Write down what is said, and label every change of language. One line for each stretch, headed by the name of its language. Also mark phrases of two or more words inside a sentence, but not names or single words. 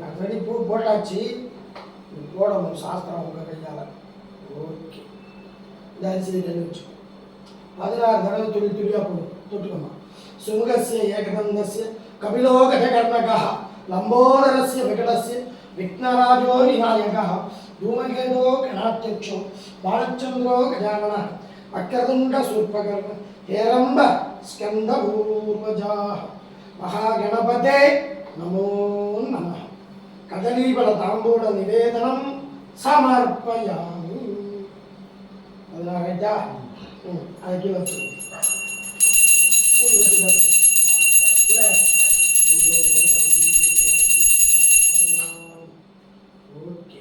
Tamil: ரெடி பூ போட்டாச்சு. போடணும் சாஸ்திரம் உங்கள் கையால். ஓகே. இந்த அரிசி ரெடி வச்சுக்கோ. 16 தடவை துளி துளியாக போடும். தொட்டுக்கணும்.
Sanskrit: சுங்கस्य ஏகதந்தस्य கபிலோ கடகர்ணகः லம்போதரस्य விகடस्य விக்னராஜோ விநாயகः धूमकेतो गणाध्यक्षो बालचंद्रो गजाननः वक्रतुण्ड सूर्पकर्ण हेरम्ब स्कंदपूर्वजाः महागणपते नमो नमः. कदलीफल तांबूल निवेदनं समर्पयामि.
Kannada: ಅದನ್ನ ಅದಕ್ಕೆ ವಚ್ಚು ஓகே.